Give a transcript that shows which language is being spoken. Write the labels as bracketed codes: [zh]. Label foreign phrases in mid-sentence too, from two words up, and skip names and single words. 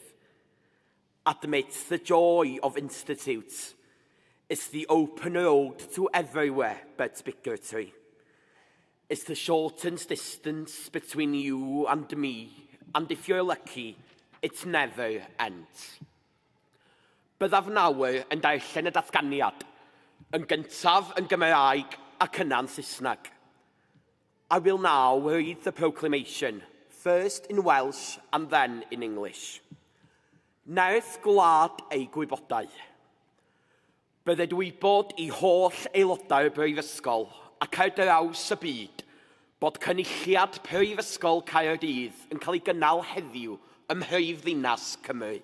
[en] Admits the joy of institutes. It's the open road to everywhere but bigotry. It's the shortened distance between you and me, and if you're lucky, it never ends. [cy] Byddaf nawr yn darllen y datganiad, yn gyntaf yn Gymraeg ac yna'n Saesneg. [en] I will now read the proclamation, first in Welsh and then in English. [cy] Nerth gwlad ei gwybodau. Bydded wybod I holl aelodau'r Brifysgol ac ar draws y byd bod cynulliad Prifysgol Caerdydd yn cael ei gynnal heddiw ym mhrifddinas Cymru.